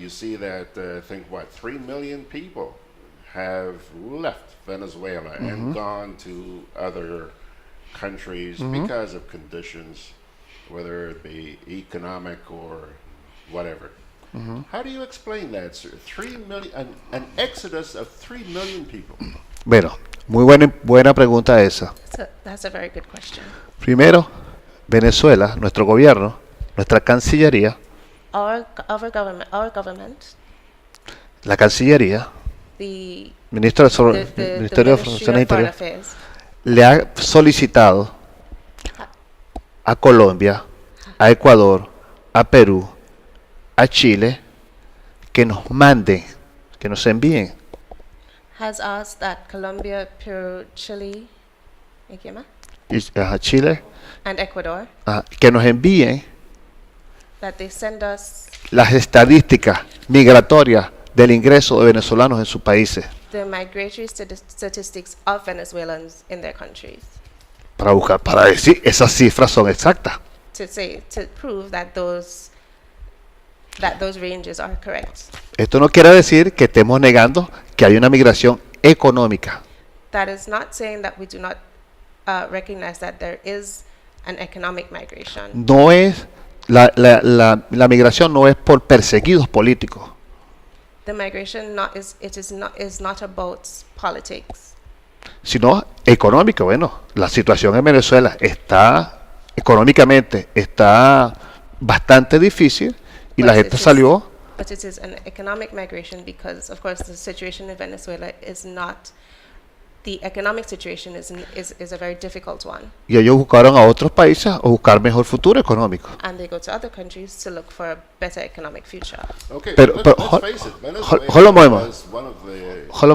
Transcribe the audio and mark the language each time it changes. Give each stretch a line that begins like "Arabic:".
English: You see that, I think, 3 million people have left Venezuela and gone to other countries because of conditions, whether it be economic or whatever. How do you explain that, sir? 3 million, an exodus of 3 million people.
Spanish: Bueno, muy buena pregunta esa.
English: That's a very good question.
Spanish: Primero, Venezuela, nuestro gobierno, nuestra Cancillería,
English: Our government,
Spanish: la Cancillería,
English: the
Spanish: Ministerio de Relaciones Exteriores, le ha solicitado a Colombia, a Ecuador, a Perú, a Chile, que nos manden, que nos envíen
English: has asked that Colombia, Peru, Chile, Chile, and Ecuador,
Spanish: que nos envíen
English: that they send us
Spanish: las estadísticas migratorias del ingreso de venezolanos en sus países
English: the migratory statistics of Venezuelans in their countries,
Spanish: para decir esas cifras son exactas.
English: to prove that those ranges are correct.
Spanish: Esto no quiere decir que estemos negando que hay una migración económica.
English: That is not saying that we do not recognize that there is an economic migration.
Spanish: No es la migración no es por perseguidos políticos.
English: The migration is not about politics,
Spanish: Sino económico. Bueno, la situación en Venezuela está económicamente está bastante difícil y la gente salió.
English: But it is an economic migration because, of course, the situation in Venezuela is not. The economic situation is a very difficult one.
Spanish: Y ellos buscaron a otros países a buscar mejor futuro económico.
English: And they go to other countries to look for a better economic future. Okay,
Spanish: Pero
English: let's face it, Venezuela was one of the...